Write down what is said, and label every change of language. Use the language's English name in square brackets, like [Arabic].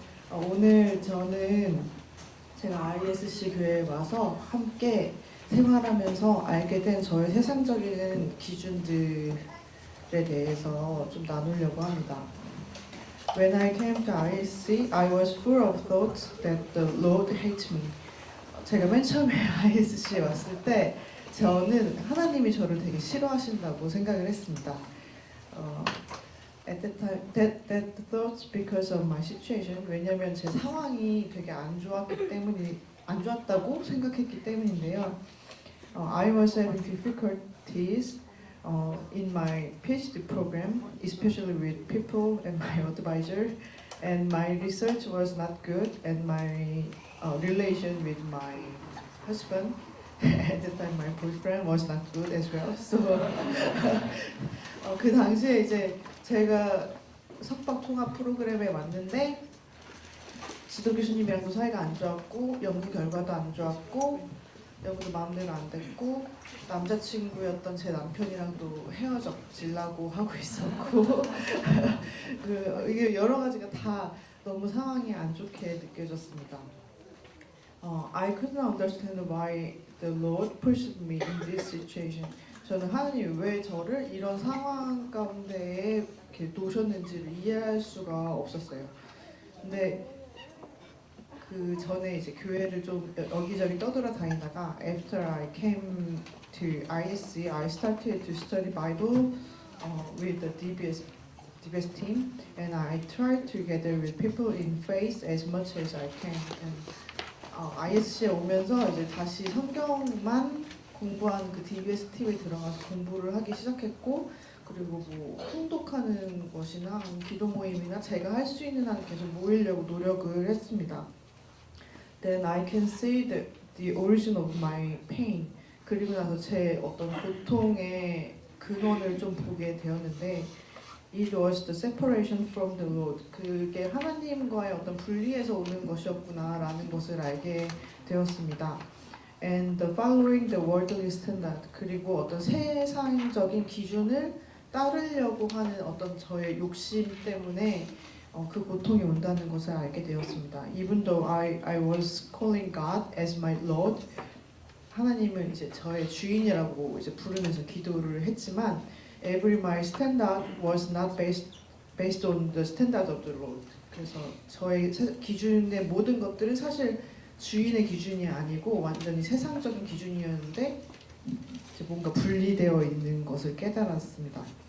[Korean] 오늘 저는 제가 ISC 교회에 와서 함께 생활하면서 알게 된 저의 세상적인 기준들에 대해서 좀 나누려고 합니다. [English] When I came to ISC, I was full of thoughts that the Lord hates me. [Korean] 제가 맨 처음에 ISC에 왔을 때 저는 하나님이 저를 되게 싫어하신다고 생각을 했습니다. [English] At that thoughts because of my situation. [Korean] 왜냐면 제 상황이 되게 안 좋았다고 생각했기 때문인데요. [English] I was having difficulties in my PhD program, especially with people and my advisor, and my research was not good, and my relation with my husband at the time my boyfriend was not good as well. [Korean] So 그 당시에 이제 제가 석박 통합 프로그램에 왔는데 지도 교수님이랑도 사이가 안 좋았고 연구 결과도 안 좋았고 연구도 마음대로 안 됐고 남자친구였던 제 남편이랑도 헤어지려고 하고 있었고 이게 여러 가지가 다 너무 상황이 안 좋게 느껴졌습니다. [English] I couldn't understand why the Lord pushed me in this situation. [Korean] 저는 하나님이 왜 저를 이런 상황 가운데에 이렇게 놓으셨는지를 이해할 수가 없었어요. 근데 그 전에 이제 교회를 좀 여기저기 떠돌아다니다가 [English] after I came to ISC, I started to study Bible with the DBS team, and I tried to gather with people in faith as much as I can. [Korean] And ISC에 오면서 이제 다시 성경만 공부한 그 DBS 팀에 들어가서 공부를 하기 시작했고, 그리고 뭐 통독하는 것이나 기도 모임이나 제가 할 수 있는 한 계속 모이려고 노력을 했습니다. [English] Then I can see the origin of my pain. [Korean] 그리고 나서 제 어떤 고통의 근원을 좀 보게 되었는데, [English] It was the separation from the Lord. [Korean] 그게 하나님과의 어떤 분리에서 오는 것이었구나라는 것을 알게 되었습니다. [English] And the following the worldly standard. [Korean] 그리고 어떤 세상적인 기준을 따르려고 하는 어떤 저의 욕심 때문에 그 고통이 온다는 것을 알게 되었습니다. [English] Even though I was calling God as my Lord, [Korean] 하나님을 이제 저의 주인이라고 이제 부르면서 기도를 했지만, [English] every my standard was not based on the standard of the Lord. [Korean] 그래서 저의 기준의 모든 것들은 사실 주인의 기준이 아니고 완전히 세상적인 기준이었는데 이제 뭔가 분리되어 있는 것을 깨달았습니다.